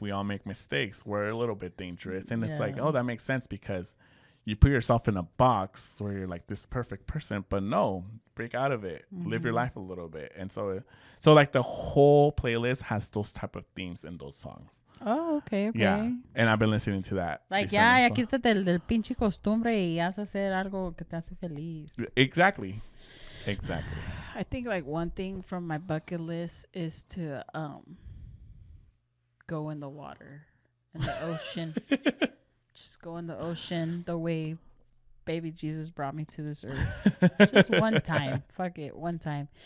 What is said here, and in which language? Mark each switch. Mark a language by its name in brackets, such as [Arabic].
[English] We all make mistakes. We're a little bit dangerous. And it's like, oh, that makes sense, because you put yourself in a box where you're like this perfect person, but no, break out of it. Live your life a little bit. And so like the whole playlist has those type of themes in those songs. Oh, okay. Yeah, and I've been listening to that. [Spanish] Like, ya quítate el del pinche costumbre y haz hacer algo que te hace feliz. [English] Exactly. I think like one thing from my bucket list is to go in the water, in the ocean. Just go in the ocean the way baby Jesus brought me to this earth. Just one time. Fuck it, one time.